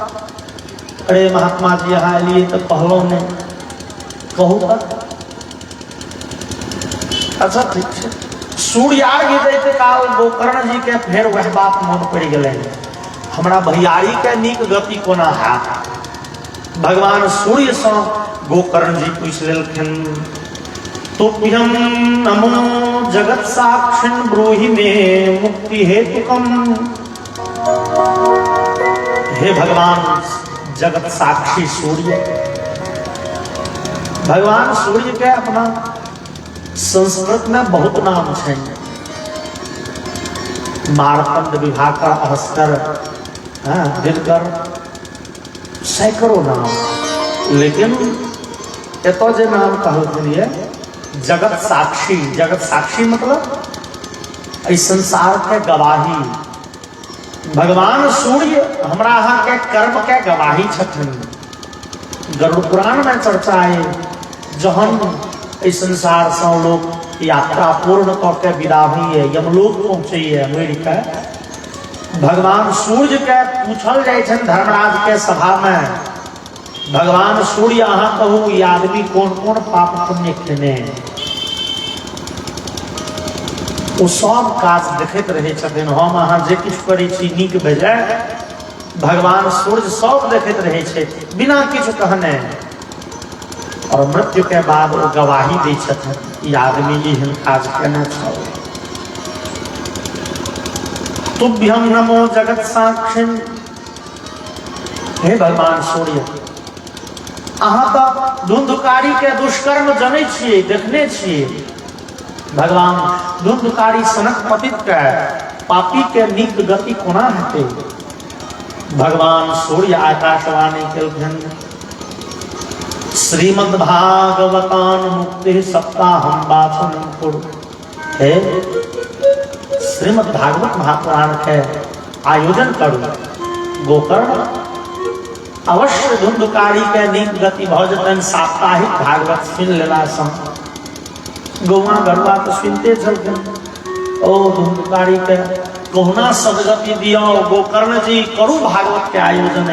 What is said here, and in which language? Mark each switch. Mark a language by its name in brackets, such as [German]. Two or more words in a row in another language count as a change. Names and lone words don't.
[Maithili] अरे महात्मा जी यहाँ एलिए तो कहलो ने, कहू तक अच्छा ठीक है। सूर्यार्घ्य दैत काल गोकर्ण जी के फेर वह बात मन पड़ गए, हमरा भैयारी के नीक गति कोना हैत। भगवान सूर्य से गोकर्ण जी पूछ लेलखिन, [Sanskrit] तुभ्यं नमो जगत साक्षिन् ब्रूहि मे मुक्ति हेतुकम। [Maithili] हे भगवान जगत साक्षी सूर्य। भगवान सूर्य के अपना संस्कृत में बहुत नाम है, मारतंड, विभाकर, अहस्कर, दिनकर, सैकड़ों नाम। लेकिन एतो जे नाम कहल जगत साक्षी। जगत साक्षी मतलब इस संसार के गवाही। भगवान सूर्य हमरा अहाँ के कर्म के गवाही छथिन। गरुड़ पुराण में चर्चा है, जहन इस संसार से लोग यात्रा पूर्ण करके विदा हुई है, यमलोक पहुंचे है अमेरिका, भगवान सूर्य के पूछल जाए छन धर्मराज के सभा में, भगवान सूर्य अहाँ कहू ये आदमी कौन कौन पाप पुण्य केने। वो सब काज देखते रहे छथिन। हम अहाँ जे किछु करै छी नीक बेजाय भगवान सूर्य सब देखते रहे छे बिना किछु कहने, और मृत्यु के बाद वो गवाही दै छथिन ई आदमी एहन काज केने छल। [Sanskrit] तुभ्यं नमो जगत साक्षिण, [Maithili] हे भगवान सूर्य, अहाँ तो धुंधकारी के दुष्कर्म जनै छियै, देखने छियै। भगवान धुंधकारी सनक पतित के पापी के नीक गति कोना हेतै। भगवान सूर्य आकाशवाणी केलखिन, [Sanskrit] श्रीमद् भागवतान मुक्ति सप्ताहम वाचनम कुरु। [Maithili] हे श्रीमद् भागवत महापुराण के आयोजन करू। गोकर्ण अवश्य धुंधकारी के नीक गति भ जतन। साप्ताहिक भागवत सुन लेला सँ गौआ गरुआ तो सुनते छलखिन। ओ धुंधकारी के कहुना सदगति दियो गोकर्ण जी, करू भागवत के आयोजन।